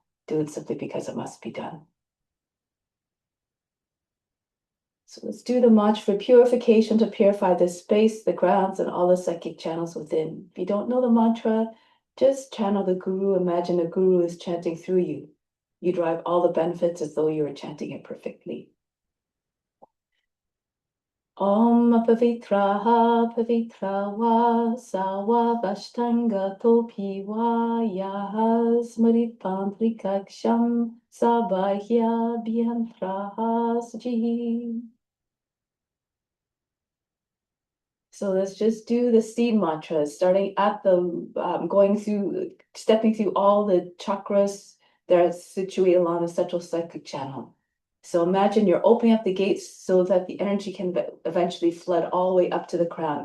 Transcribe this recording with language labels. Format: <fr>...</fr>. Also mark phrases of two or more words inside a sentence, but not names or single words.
<en>Do it simply because it must be done. So let's do the mantra for purification to purify this space, the grounds, and all the psychic channels within. If you don't know the mantra, just channel the guru. Imagine a guru is chanting through you. You derive all the benefits as though you were chanting it perfectly.</en> <sa>ॐ पवित्रः पवित्रो वा सर्वावस्थां गतोऽपि वा यः स्मरेत्पुण्डरीकाक्षं स बाह्याभ्यन्तरः शुचिः.</sa> <en>So let's just do the seed mantras, starting at the, stepping through all the chakras that are situated along the central psychic channel. So imagine you're opening up the gates so that the energy can eventually flood all the way up to the crown.</en>